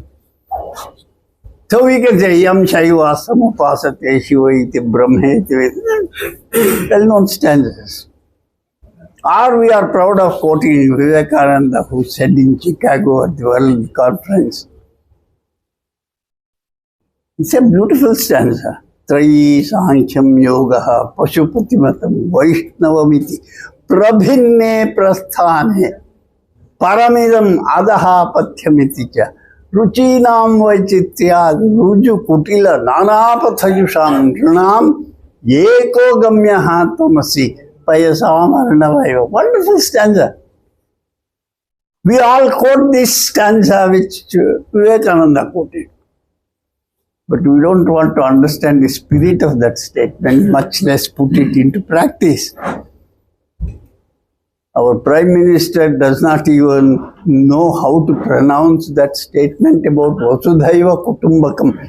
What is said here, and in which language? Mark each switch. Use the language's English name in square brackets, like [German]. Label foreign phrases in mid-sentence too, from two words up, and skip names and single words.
[English] So we can say, [Sanskrit] यं शैवाः समुपासते शिव इति ब्रह्मेति, [English] well-known stanzas. Or we are proud of quoting Vivekananda, who said in Chicago at the World Conference. It's a beautiful stanza. [Sanskrit] त्रयी साङ्ख्यं योगः पशुपतिमतं वैष्णवमिति प्रभिन्ने प्रस्थाने परमिदम् अदः पथ्यमिति च रुचीनां वैचित्र्यात् ऋजु कुटिल नानापथजुषां नृणाम् एको गम्यः त्वमसि पयसाम् अर्णव इव. [English] Wonderful stanza. We all quote this stanza which Vivekananda quoted. But we don't want to understand the spirit of that statement, much less put it into practice. Our Prime Minister does not even know how to pronounce that statement about [Sanskrit] वसुधैव कुटुम्बकम्.